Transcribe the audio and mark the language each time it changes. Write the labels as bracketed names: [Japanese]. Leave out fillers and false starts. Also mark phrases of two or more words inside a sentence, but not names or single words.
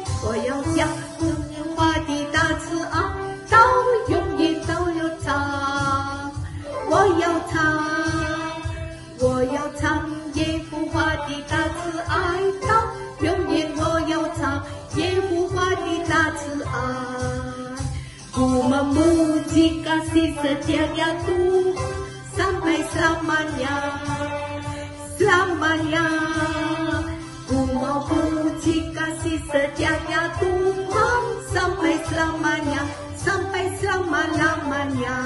[Chinese] 我要将耶和华的大慈爱到永远都要唱，我要唱，我要唱耶和华的大慈爱到永远，我要唱耶和华的大慈爱。 [Indonesian] Ku memuji kasih setianya Tuhan sampai selamanya, selamanya. Ku mau puji kasih setianya Tuhan sampai selamanya, sampai selama-lamanya.